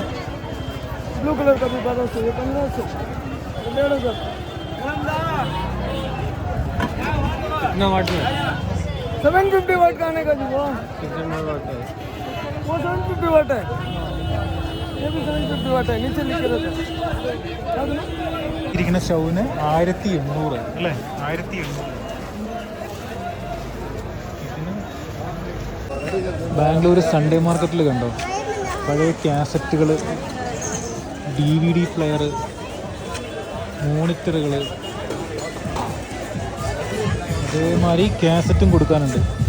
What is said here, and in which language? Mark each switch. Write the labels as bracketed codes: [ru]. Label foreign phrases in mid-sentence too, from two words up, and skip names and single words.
[en] blue colour [hi] का भी 1200, ये 1500, 1500. कितना वाट में? 750 वाट का आने का जी. वो कितना वाट है? वो 750 वाट है. ये भी 750 वाट है. नीचे लिख के रखो. [ml] ഇരിക്കുന്ന സ്റ്റൗവിന് 1800 അല്ലേ? 1800. ബാംഗ്ലൂർ സൺഡേ മാർക്കറ്റിൽ കണ്ടോ പഴയ കാസറ്റുകൾ, [en] DVD player, [ml] മോണിറ്ററുകൾ, അതേമാതിരി കാസറ്റും കൊടുക്കാനുണ്ട്.